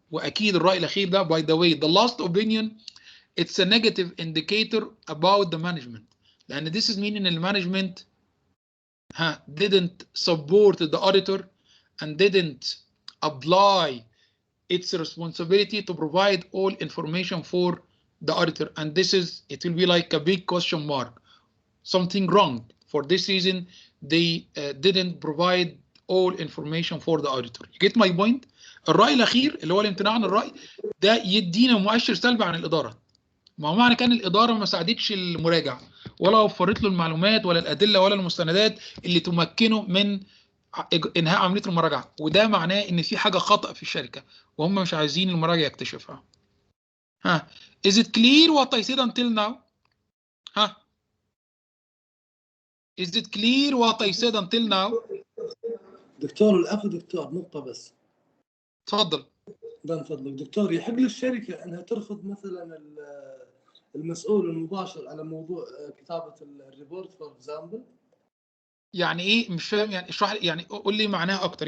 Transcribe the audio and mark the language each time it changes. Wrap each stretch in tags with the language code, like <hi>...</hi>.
<ar>واكيد الراي الاخير ده</ar> <en>by the way the last opinion it's a negative indicator about the management، لان this is meaning the management didn't support the auditor and didn't apply its responsibility to provide all information for the auditor, and this is, it will be like a big question mark, something wrong. For this reason they didn't provide all information for the auditor. You get my point.</en> <ar>الرأي الأخير اللي هو الامتناع عن الرأي ده يدينا مؤشر سلبي عن الإدارة. ما هو معنى كان الإدارة ما ساعدتش المراجع ولا وفرت له المعلومات ولا الأدلة ولا المستندات اللي تمكنه من انهاء عمليه المراجعه، وده معناه ان في حاجه خطا في الشركه وهم مش عايزين المراجع يكتشفها.</ar> <en>is it clear what I said until now؟ is it clear what I said until now؟</en> <ar>دكتور الأخ دكتور نقطة بس. تفضل. ده من فضلك دكتور، يحق للشركة أنها ترفض مثلا المسؤول المباشر على موضوع كتابة الريبورت</ar> <en>For example?</en> <ar>يعني ايه؟ مش فاهم يعني، اشرح لي يعني، قول لي معناها اكتر.</ar>